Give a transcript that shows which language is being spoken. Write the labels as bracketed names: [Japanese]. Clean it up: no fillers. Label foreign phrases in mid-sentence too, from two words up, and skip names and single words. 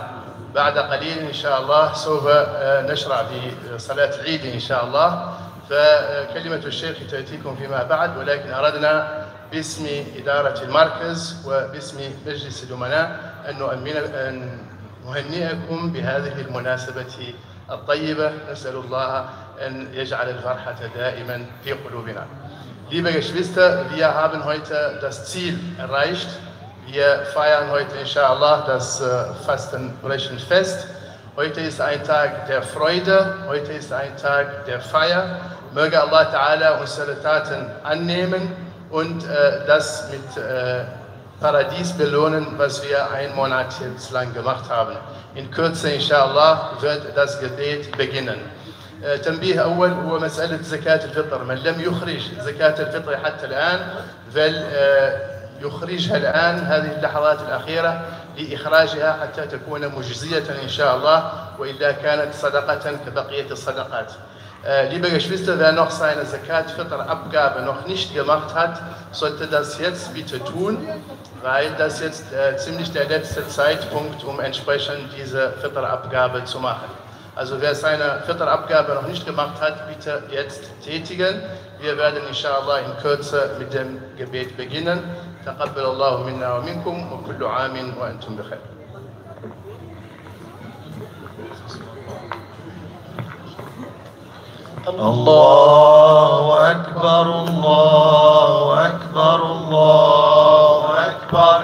[Arabic] بعد قليل إن شاء الله سوف نشرع في صلاة العيد إن شاء الله، فكلمة الشيخ تأتيكم فيما بعد، ولكن أردنا باسم إدارة المركز وباسم مجلس الأمناء أن نهنئكم بهذه المناسبة الطيبة. نسأل الله أن يجعل الفرحة دائما في قلوبنا. [German] Liebe Geschwister, wir haben heute das Ziel erreicht. Wir feiern heute inshallah das Fastenbrechensfest. Heute ist ein Tag der Freude, heute ist ein Tag der Feier. Möge [Arabic] الله تعالى [German] unsere Taten annehmen und das mit Paradies belohnen, was wir einen Monat jetzt lang gemacht haben. In Kürze inshallah wird das Gebet beginnen. [Arabic] تنبيه أول هو مسألة زكاة الفطر. من لم يخرج زكاة الفطر حتى الآن يخرجها الآن هذه اللحظات الأخيرة لإخراجها حتى تكون مجزية إن شاء الله، وإلا كانت صدقة كبقية الصدقات. [German] Liebe Geschwister, wer noch seine Zakat-Fitr-Abgabe noch nicht gemacht hat, sollte das jetzt bitte tun, weil das jetzt ziemlich der letzte Zeitpunkt, um entsprechend diese Fitr-Abgabe zu machen. Also wer seine Fitr-Abgabe noch nicht gemacht hat, bitte jetzt tätigen. Wir werden inshallah in Kürze mit dem Gebet beginnen. [Arabic] تقبل الله منا ومنكم وكل عام وأنتم بخير. الله أكبر الله أكبر الله أكبر.